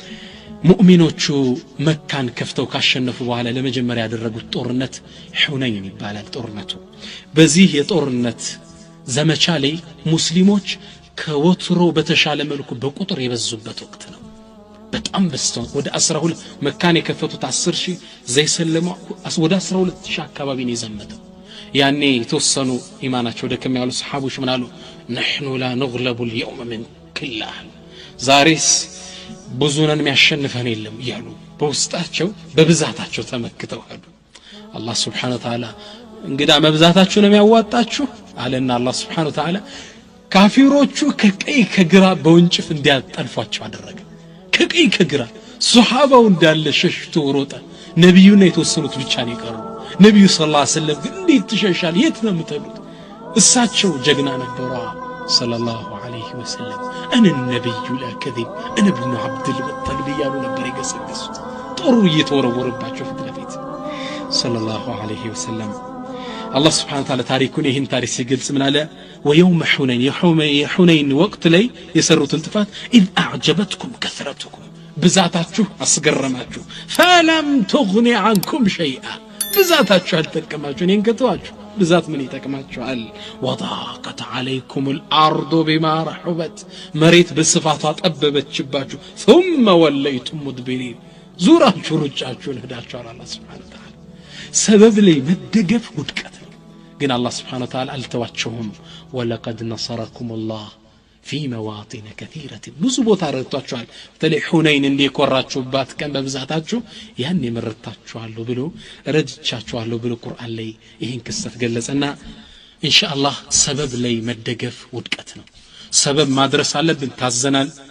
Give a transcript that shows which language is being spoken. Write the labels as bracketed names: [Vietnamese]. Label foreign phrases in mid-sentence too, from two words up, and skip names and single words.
[Amharic] ሙእሚኖቹ መካን ከፍተው ካሸነፉ በኋላ ለመጀመሪያ ያደረጉት ጦርነት ሁነይን ይባላል ጦርነቱ በዚህ የጦርነት ዘመቻ ላይ ሙስሊሞች ከወትሮ በተሻለ መልኩ በቁጥር የበዙበት ወቅት ነው በጣም በስተው ወደ 12 መካን የከፈቱት 10000 ዘይሰለሙ ወደ 12000 አካባቢ ነው የዘመተው ያኔ የተወሰኑ ኢማናቸው ደከም ያሉ ሰሃቦች ምን አሉ [Arabic] نحن لا نغلب اليوم من كله [Amharic] ዛሬስ ብዙነን የሚያሸንፈን የለም ይያሉ በውስጣቸው በብዛታቸው ተመክተው ሄዱ አላህ [Arabic] سبحانه وتعالى [Amharic] እንግዳ መብዛታችሁ ነው የሚያዋጣችሁ አለና አላህ [Arabic] سبحانه وتعالى [Amharic] ካፊሮቹ ከቀይ ከግራ በወንጭፍ እንዲያጠልፏቸው አደረገ ከቀይ ከግራ ሱሐባው እንዳለ ሸሽቶ ሮጠ ነብዩና የተወሰኑት ብቻ ነው የቀሩ ነብዩ [Arabic] صلى الله عليه وسلم [Amharic] ግን እንዴት ትሸሻል የት ነው የምትሉት እሳቸው ጀግና ነበሩ [Arabic] صلى الله عليه وسلم [Amharic] እነ ነብዩ ለከذب እነ ابن عبد المطلب ያሉ ነበር የገሰገሱት ጦሩ እየተወረወረባቸው ፊት ለፊት [Arabic] صلى الله عليه وسلم [Amharic] አላህ [Arabic] سبحانه وتعالى [Amharic] ታሪኩን ይህን ታሪክ ሲገልጽ ምን አለ ويوم حنين وقت ላይ የሰሩትን ጥፋት [Arabic] إذ أعجبتكم كثرتكم [Amharic] ብዛታችሁ አስገረማችሁ [Arabic] فلم تغن عنكم شيئا [Amharic] ብዛታችሁ አልተጠቀማችሁ እኔን ከተዋችሁ ብዛት ምን ይጠቅማችኋል [Arabic] وضاقت عليكم الأرض بما رحبت [Amharic] መሬት በስፋቷ ጠበበችባችሁ [Arabic] ثم وليتم مدبرين [Amharic] ዙራችሁ ሩጫችሁን ሄዳችኋል አላህ [Arabic] سبحانه وتعالى [Amharic] ሰበብ ላይ መደገፍ ውድቀት ግን አላህ [Arabic] سبحانه وتعالى [Amharic] አልተዋቸውም [Arabic] ولقد نصركم الله في مواطن كثيرة [Amharic] ብዙ ቦታ ረድቷችኋል በተለይ ሁነይን እንዲቆራችሁባት ቀን በብዛታችሁ ያን የመረጣችኋለሁ ብሎ ረድቻችኋለሁ ብሎ ቁርአን ላይ ይሄን ክስተት ገለጸና ኢንሻአላህ ሰበብ ላይ መደገፍ ውድቀት ነው ሰበብ ማድረስ አለብን ታዘናል